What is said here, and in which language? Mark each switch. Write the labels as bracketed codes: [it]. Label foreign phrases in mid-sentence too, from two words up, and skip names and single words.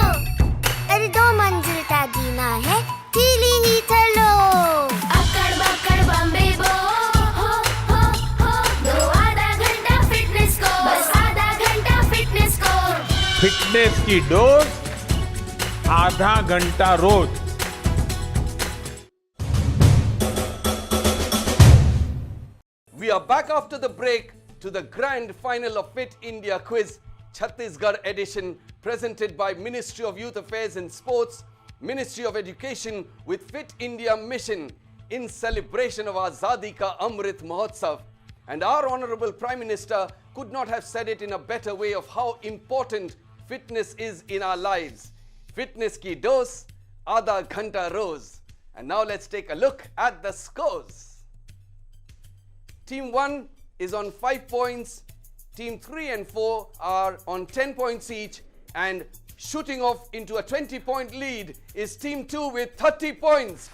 [hi] अरे 2 मंजिल का जीना है, सीढ़ी ही चलो। अकड़ बकड़ बम्बे बो, हो, दो आधा घंटा फिटनेस को, बस आधा घंटा फिटनेस को। फिटनेस की डोज आधा घंटा रोज। [en] We are back after the break to the grand final of Fit India Quiz, Chhattisgarh edition, presented by Ministry of Youth Affairs and Sports, Ministry of Education with Fit India Mission in celebration of Azadi ka Amrit Mahotsav. And our Honorable Prime Minister could not have said it in a better way of how important fitness is in our lives. [hi] फिटनेस की डोज़, आधा घंटा रोज़. [en] And now let's take a look at the scores. Team 1 is on 5 points, Team 3 and 4 are on 10 points each, and shooting off into a 20-point lead is Team 2 with 30 points.